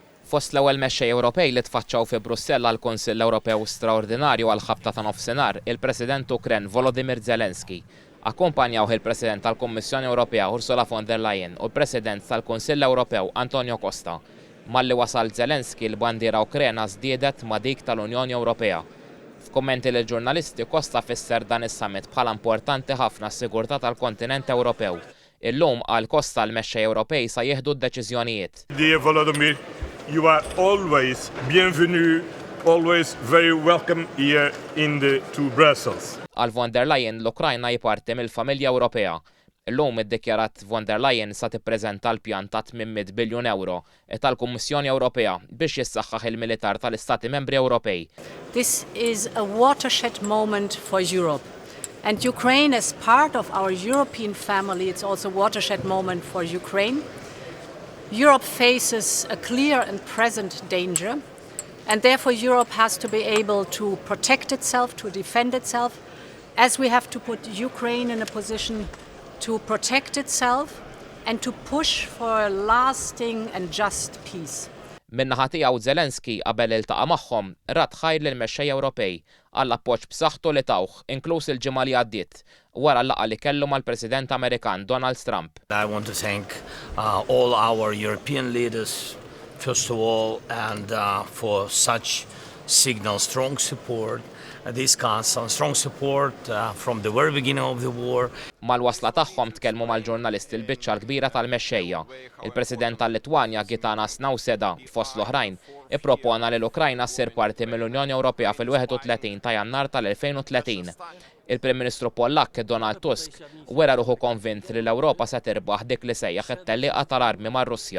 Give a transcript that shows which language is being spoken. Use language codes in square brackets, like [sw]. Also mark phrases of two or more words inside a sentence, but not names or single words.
[mt] Fost l-ewwel mexxej Ewropej li tfaċċaw fi Brussell għal Kunsill Ewropew straordinarju għal ħabta ta' nofsinhar, il-President Ukren Volodymyr Zelenskyy akkumpanjaw il-President tal-Kummissjoni Ewropea Ursula von der Leyen u l-President tal-Kunsill Ewropew Antonio Costa. Malli wasal Zelenskyy l-bandiera Ukrena żdiedet ma' dik tal-Unjoni Ewropea. F'kummenti lill ġurnalisti Costa fisser dan is-summit bħala importanti ħafna s-sigurtà tal-kontinent Ewropew. Illum qal Costa l-mexxej Ewropej sa jieħdu d-deċiżjonijiet. [en] Dear Volodymyr, you are always bienvenue, always very welcome here to Brussels. [mt] Għal von der Leyen l-Ukrajna jiparti mill-familja Ewropea. Illum iddikjarat von der Leyen sa tippreżenta l-pjan ta' 800 biljun euro tal-Kummissjoni Ewropea biex jissaħħaħ il-militar tal-Istati Membri Ewropej. [en] This is a watershed moment for Europe. And Ukraine, as part of our European family, it's also a watershed moment for Ukraine. Europe faces a clear and present danger, and therefore Europe has to be able to protect itself, to defend itself, as we have to put Ukraine in a position to protect itself and to push for a lasting and just peace. [mt] Min-naħa tiegħu Zelenskyy qabel iltaqa' magħhom rat ħajr lill-mexxej Ewropej għall appoġġ b'saħħtu li tawh inkluż il-ġimgħa li għaddiet wara l-laqgħa li kellu mal-President Amerikan Donald Trump. [en] I want to thank all our European leaders first of all and for such signal strong support. This Council, strong support from the very beginning of the war. [mt] Mal-wasla tagħhom tkellmu mal-ġurnalisti l-biċċa l-kbira tal-mexxejja. Il-President tal-Litwanja Gitanas Nauseda fost l-oħrajn ippropona li l-Ukrajna ssir parti mill-Unjoni Ewropea fil-31 ta' Jannar tal-2030. Il-Prim Ministru Pollak Donald Tusk wera ruħu konvint li l-Ewropa se tirbaħ dik li sejjaħ it-tellieqa tal-armi mar-Russja.